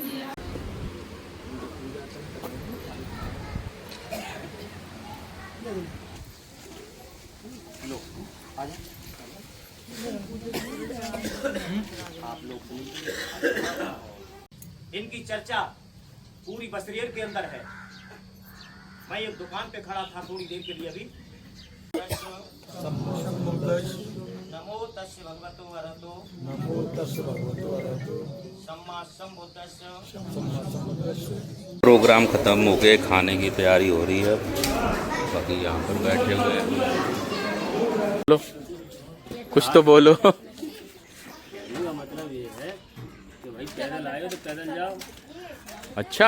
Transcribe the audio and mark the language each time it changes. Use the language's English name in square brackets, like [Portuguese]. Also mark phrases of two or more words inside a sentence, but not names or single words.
[Hindi] इनकी चर्चा पूरी बसरियर के अंदर है। मैं एक दुकान पे खड़ा था थोड़ी देर के लिए अभी। [Pali] नमो तस्य भगवतो अरहतो सम्मा संबुद्धस्य। [Hindi] प्रोग्राम ख़त्म हो गए, खाने की तैयारी हो रही है। बाकी यहाँ पर बैठे हुए हैं। बोलो, कुछ तो बोलो। मतलब ये है कि भाई पैदल आए तो पैदल जाओ। अच्छा,